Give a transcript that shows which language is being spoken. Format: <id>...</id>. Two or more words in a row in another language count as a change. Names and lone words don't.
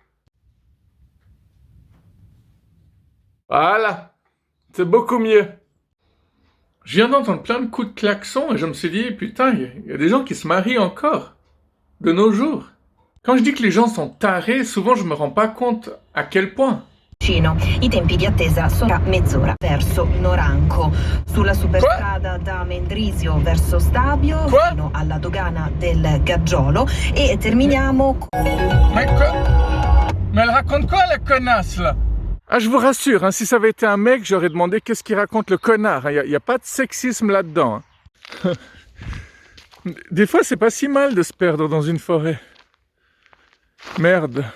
<fr>Voilà, c'est beaucoup mieux. Je viens d'entendre plein de coups de klaxon et je me suis dit, putain, il y a des gens qui se marient encore, de nos jours. Quand je dis que les gens sont tarés, souvent je me rends pas compte à quel point.</fr> <it>I tempi di attesa sono mezz'ora verso Noranco. Sulla superstrada da Mendrisio verso Stabio fino alla dogana del Gaggiolo e terminiamo.</it> <fr>Mais quoi? Mais elle raconte quoi la connasse là? Ah, je vous rassure, hein, si ça avait été un mec, j'aurais demandé qu'est-ce qu'il raconte le connard. Il n'y a pas de sexisme là-dedans. Hein. Des fois, c'est pas si mal de se perdre dans une forêt. Merde.</fr>